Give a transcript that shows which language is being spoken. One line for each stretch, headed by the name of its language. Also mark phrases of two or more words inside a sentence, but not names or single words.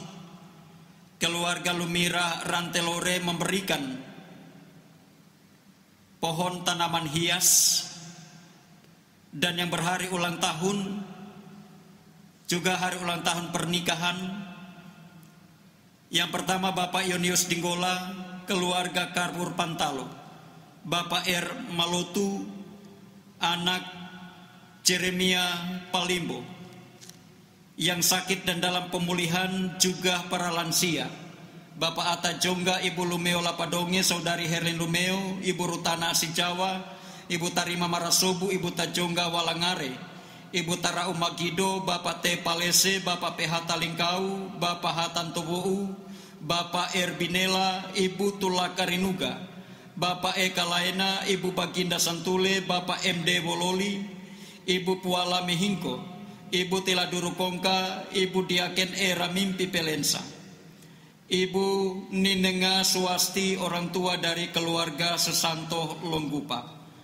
Indonesian: Keluarga Lumira Rantelore memberikan pohon tanaman hias. Dan yang berhari ulang tahun juga hari ulang tahun pernikahan. Yang pertama Bapak Yonius Dinggola, keluarga Karbur Pantalo. Bapak R. Malotu, anak Jeremia Palimbo. Yang sakit dan dalam pemulihan juga para lansia. Bapak Atta Jongga, Ibu Lumeo Lapadonge, Saudari Herlin Lumeo, Ibu Rutana Asijawa, Ibu Tarima Marasobu, Ibu Tajongga Walangare, Ibu Tara Umagido, Bapak T. Palese, Bapak PH Talingkau, Bapak Hatan Tobou, Bapak Erbinela, Ibu Tulakarinuga, Bapak Eka Laena, Ibu Baginda Santule, Bapak MD Wololi, Ibu Puala Mehingko, Ibu Tila Durukongka, Ibu Diaken Era Mimpi Pelensa, Ibu Ninenga Swasti, orang tua dari keluarga Sesanto Longgupa,